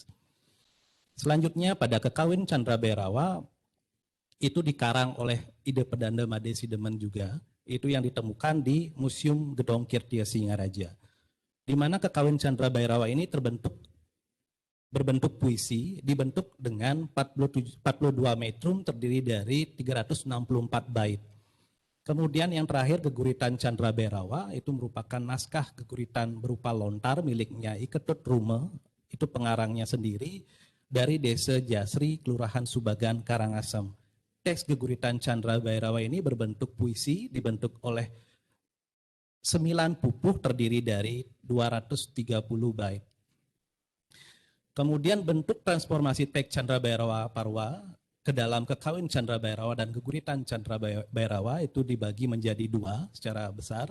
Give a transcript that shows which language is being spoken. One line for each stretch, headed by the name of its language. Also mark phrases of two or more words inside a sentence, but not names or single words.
Indonesian: Selanjutnya pada Kekawin Chandra Bhairawa itu dikarang oleh Ida Pedanda Made Sidemen juga, itu yang ditemukan di Museum Gedong Kirtia Singaraja, di mana Kekawin Chandra Bhairawa ini berbentuk puisi, dibentuk dengan 42 metrum terdiri dari 364 bait. Kemudian yang terakhir Geguritan Chandra Bhairawa itu merupakan naskah geguritan berupa lontar miliknya Iketut Rume, itu pengarangnya sendiri dari Desa Jasri, Kelurahan Subagan, Karangasem. Teks Geguritan Chandra Bhairawa ini berbentuk puisi, dibentuk oleh 9 pupuh terdiri dari 230 bait. Kemudian bentuk transformasi teks Chandra Bhairawa Parwa ke dalam Kekawin Chandra Bhairawa dan Geguritan Chandra Bhairawa itu dibagi menjadi 2 secara besar.